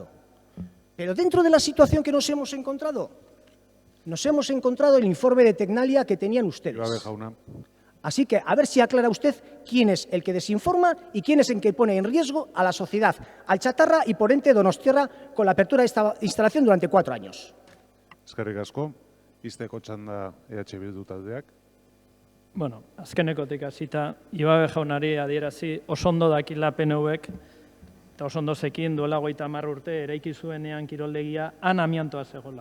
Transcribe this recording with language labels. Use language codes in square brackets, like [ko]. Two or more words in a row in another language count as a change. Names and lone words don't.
[es] Pero dentro de la situación que nos hemos encontrado el informe de Tecnalia que tenían ustedes. Así que a ver si aclara usted quién es el que desinforma y quién es el que pone en riesgo a la sociedad, al chatarra y por ente Donostiarra con la apertura de esta instalación durante 4 años. [eu] Eskerrik asko. Izteko txanda EH Bildu taldeak. Bueno, azkenekotik hasita, Ibabe jaunari adierazi oso ondo dakila PNVek, eta oso ondo zekien duela 30 urte eraiki zuenean kiroldegia han amiantoa zegoela.